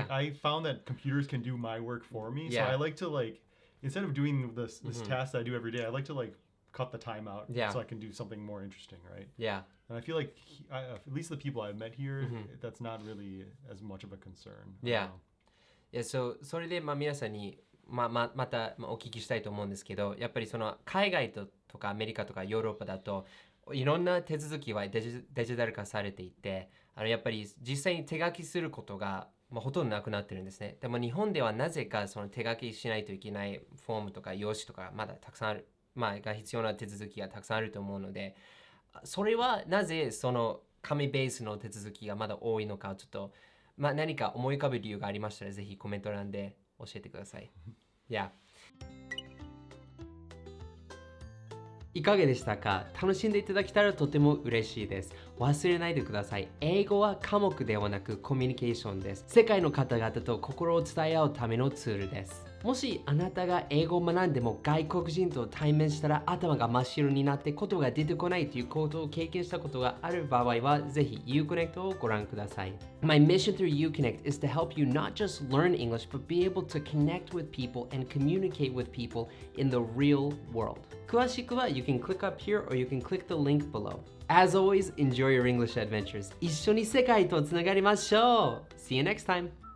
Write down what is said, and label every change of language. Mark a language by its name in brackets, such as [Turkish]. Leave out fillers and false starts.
[English] Like, I found that computers can do my work for me. Yeah. So I like to like, instead of doing this task that I do every day, I like to like cut the time out so I can do something more interesting, right? Yeah. And I feel like at least the people I've met here, that's not really as much of a concern. Yeah. [Japanese] それで皆さんにまたお聞きしたいと思うんですけど、やっぱりその海外とかアメリカとかヨーロッパだといろんな手続きはデジタル化されていて、やっぱり実際に手書きすることがほとんどなくなってるんですね。でも日本ではなぜかその手書きしないといけないフォームとか用紙とかまだたくさんある、が必要な手続きがたくさんあると思うので、それはなぜその紙ベースの手続きがまだ多いのか、ちょっと何か思い浮かべる理由がありましたらぜひコメント欄で教えてください。 [English] Yeah. [Japanese] いかがでしたか？楽しんでいただけたらとても嬉しいです。忘れないでください。英語は科目ではなくコミュニケーションです。世界の方々と心を伝え合うためのツールです。もしあなたが英語を学んでも外国人と対面したら頭が真っ白になって言葉が出てこないということを経験したことがある場合はぜひ IU-Connect をご覧ください。 [English] My mission through IU-Connect is to help you not just learn English but be able to connect with people and communicate with people in the real world. [Japanese] 詳しくは [English] you can click up here or you can click the link below. As always, enjoy your English adventures. [Japanese] 一緒に世界とつながりましょう。 [English] See you next time.